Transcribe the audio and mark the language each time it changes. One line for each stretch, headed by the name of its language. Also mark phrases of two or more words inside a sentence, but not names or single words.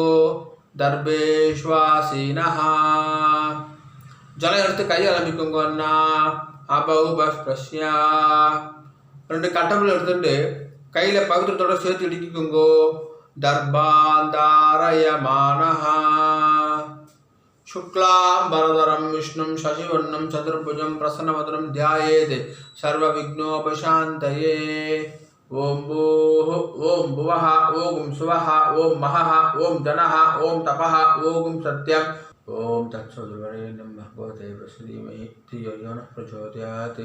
Sanskrit: दर्भेष्वासीनः.
Tamil: ஜலம் எடுத்து கையை ஆரம்பிக்கோங்க அண்ணா.
Sanskrit: अप उपस्पृश्य.
Tamil: ரெண்டு கட்டம்புல எடுத்துட்டு கையில் பவித்திரத்தோட சேர்த்து இடிக்கோங்கோ.
Sanskrit: दर्भान्धारयमाणः. शुक्लांबरधरं विष्णुं शशिवर्णं चतुर्भुजं प्रसन्नवदनं ध्यायेत् सर्वविघ्नोपशान्तये. ओम भूः ओम भुवः ओम सुवः ओम महः ओम जनः ओम तपः ओम सत्यं ओम तत्सवितुर्वरेण्यं भर्गो देवस्य धीमहि धियो यो नः प्रचोदयात्.